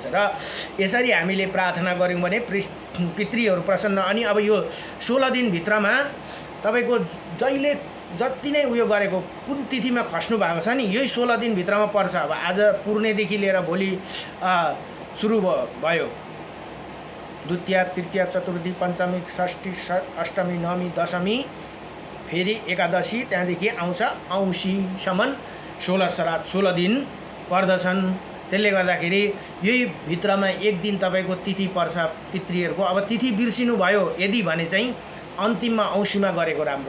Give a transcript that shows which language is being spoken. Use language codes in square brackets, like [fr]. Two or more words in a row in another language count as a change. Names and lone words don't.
[ne] र यसरी हामीले प्रार्थना गऱ्यौँ भने पितृहरू प्रसन्न। अनि अब यो 16 दिनभित्रमा तपाईँको जहिले जति नै उयो गरेको कुन तिथिमा खस्नु भएको छ नि यही 16 दिनभित्रमा पर्छ। अब आज पूर्णेदेखि लिएर भोलि सुरु भयो। द्वितीया तृतीया चतुर्थी पञ्चमी षष्ठी अष्टमी नवमी दशमी फेरि एकादशी, त्यहाँदेखि आउँछ औँसीसम्म 16 श्राद्ध 16 दिन पर्दछन्। त्यसले गर्दाखेरि यही भित्रमा एक दिन तपाईँको तिथि पर्छ पितृहरूको। अब तिथि बिर्सिनु भयो यदि भने चाहिँ अन्तिममा औँसीमा गरेको राम्रो।